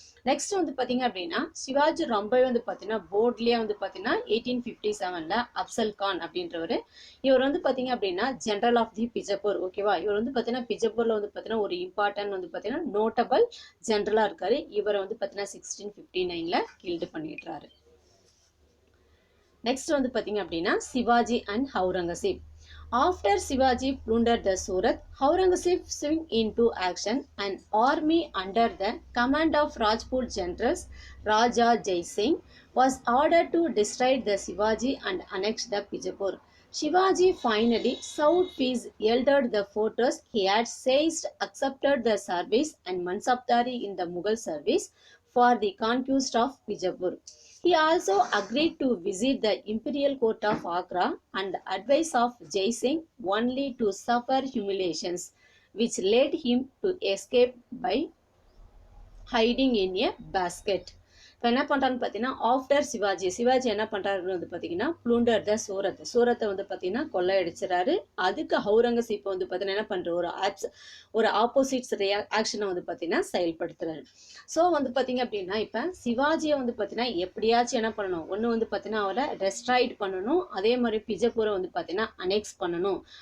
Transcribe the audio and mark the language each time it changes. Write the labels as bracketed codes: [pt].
[ta] Next வந்து பாத்தீங்க அப்படின்னா சிவாஜி ரொம்பவே வந்து பாத்தீங்கன்னா போர்ட்லயே வந்து பாத்தீங்கன்னா 1857ல அப்சல் கான் அப்படின்றவர் இவர் வந்து பாத்தீங்க அப்படின்னா [en] general of the Bijapur [ta] ஓகேவா. இவர் வந்து பாத்தீங்கன்னா பிஜப்பூர்ல வந்து பாத்தீங்கன்னா ஒரு இம்பார்ட்டன்ட் வந்து பாத்தீங்கன்னா நோட்டபிள் ஜெனரலா இருக்காரு. இவரை வந்து பாத்தீங்கன்னா 1659ல கில்டு பண்ணிடுறாரு. நெக்ஸ்ட் வந்து பாத்தீங்க அப்படின்னா Sivaji and Aurangzeb. [en] After Shivaji plundered the Surat, Aurangzeb swung into action. An army under the command of Rajput generals Raja Jai Singh was ordered to destroy the Shivaji and annex the Bijapur. Shivaji finally sought peace, yielded the fortress he had seized, accepted the service and Mansabdari in the Mughal service for the conquest of Bijapur. He also agreed to visit the imperial court of Agra and the advice of Jai Singh only to suffer humiliations, which led him to escape by hiding in a basket. [ta] இப்போ என்ன பண்ணுறான்னு பார்த்தீங்கன்னா after Sivaji என்ன பண்ணுறாருன்னு வந்து பார்த்தீங்கன்னா [en] plunder the சூரத்தை [ta] வந்து பார்த்தீங்கன்னா கொள்ளையடிச்சிடறாரு. அதுக்கு அவுரங்கசீப் வந்து பார்த்தீங்கன்னா என்ன பண்ணுற ஒரு ஆப்போசிட்ஸ் ஆக்ஷனை வந்து பார்த்தீங்கன்னா செயல்படுத்துறாரு. ஸோ வந்து பார்த்தீங்க அப்படின்னா இப்போ சிவாஜியை வந்து பார்த்தீங்கன்னா எப்படியாச்சும் என்ன பண்ணணும், ஒன்று வந்து பார்த்தீங்கன்னா அவரை டெஸ்ட்ராய்ட் பண்ணணும், அதே மாதிரி பிஜப்பூரை வந்து பார்த்தீங்கன்னா அனெக்ஸ் பண்ணணும்.